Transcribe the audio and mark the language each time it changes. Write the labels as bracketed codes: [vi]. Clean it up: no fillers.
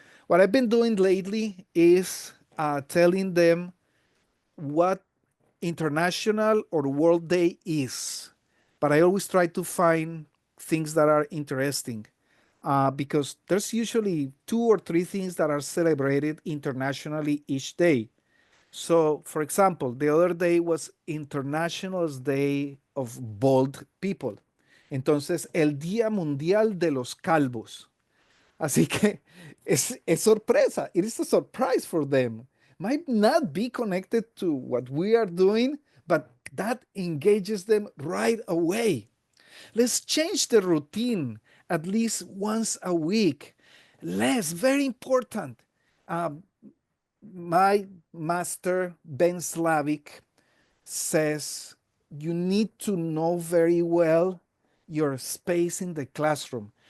[en] What I've been doing lately is telling them what International or World Day is, but I always try to find things that are interesting because there's usually two or three things that are celebrated internationally each day. So, for example, the other day was International Day of Bald People. [es] Entonces, el Día Mundial de los Calvos. Así que es sorpresa. [en] It is a surprise for them. Might not be connected to what we are doing, but that engages them right away. Let's change the routine at least once a week. Less, very important. Um, my master, Ben Slavic, says you need to know very well your space in the classroom.